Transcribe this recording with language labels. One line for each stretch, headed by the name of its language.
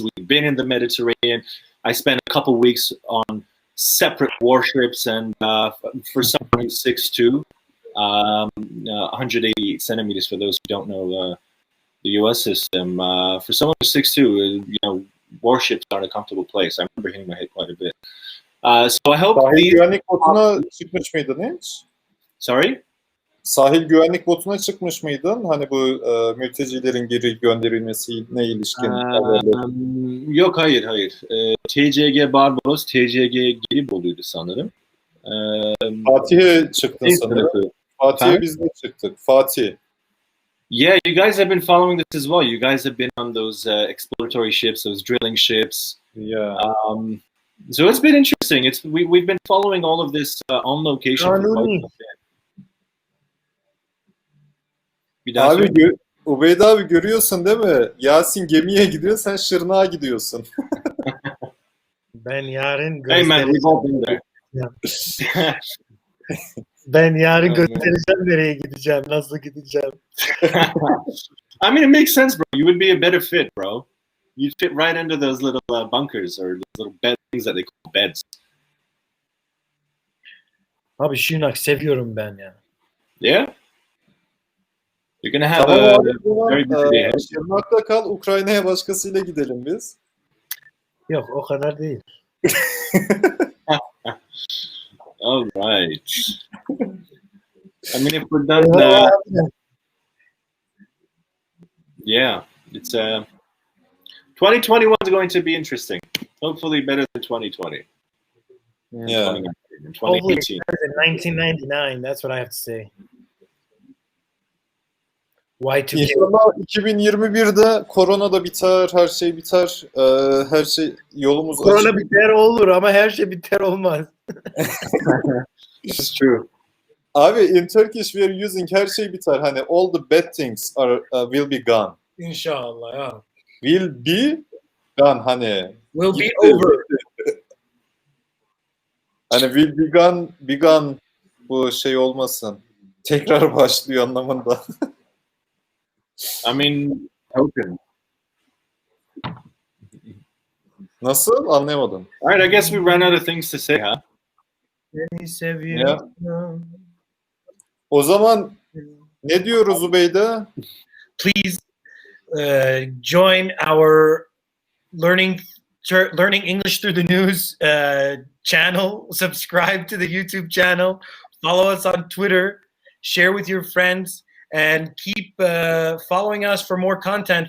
English: We've been in the Mediterranean. I spent a couple weeks on separate warships, and for someone who's 6'2", 188 centimeters. For those who don't know the U.S. system, for someone who's 6'2", you know, warships aren't a comfortable place. I remember hitting my head quite a bit. So I hope
Turkish: Sahil
English: these.
Turkish: güvenlik botuna çıkmış mıydın hiç?
English: Sorry.
Turkish: Sahil güvenlik botuna çıkmış mıydın? Hani bu mültecilerin geri gönderilmesine ilişkin haberleri. Yok, hayır. TCG Barbaros, TCG Gelibolu'ydu sanırım. Fatih'e çıktın sanırım. Fatih'e biz de çıktık. Fatih.
English: Yeah, you guys have been following this as well. You guys have been on those exploratory ships, those drilling ships. Yeah. So it's been interesting. We've been following all of this on location. For quite some time.
Turkish: Abi Ubeyd abi görüyorsun değil mi? Yasin gemiye gidiyor, sen Şırnak'a gidiyorsun. Ben yarın
English: Hey man, we've all been there.
Turkish: Ben yarın göstereceğim nereye gideceğim, nasıl gideceğim.
English: I mean, it makes sense, bro. You would be a better fit, bro. You'd fit right into those little bunkers or those little bed things that they call beds.
Turkish: Abi Şırnak seviyorum ben ya.
English: Yeah? You're gonna have
Turkish: Tamam
English: a
Turkish: abi,
English: very busy day.
Turkish: Şırnak'ta kal, Ukrayna'ya başkasıyla gidelim biz. Yok, o kadar değil.
English: All right. I mean, if we're done, yeah, it's 2021 is going to be interesting. Hopefully, better than 2020. Yeah. 2018. Hopefully it's better than 1999. That's what I have to say. Y2K.
Turkish: İnşallah 2021'de korona da biter, her şey biter, her şey yolumuz açık. Korona biter olur ama her şey biter olmaz.
English: It's true. Abi in Turkish we are using
Turkish: her şey biter. Hani
English: all the bad things are will be gone.
Turkish: İnşallah ya.
English: Will be gone hani. Will be over.
Turkish: Hani
English: will begun
Turkish: bu şey olmasın. Tekrar başlıyor anlamında.
English: I mean, open.
Turkish: Nasıl? Anlayamadım.
English: All right, I guess we ran out of things to say, huh?
Turkish: Seni seviyorum. O zaman ne diyoruz Ubeyde?
English: Please join our learning English through the news channel. Subscribe to the YouTube channel. Follow us on Twitter. Share with your friends. And keep following us for more content.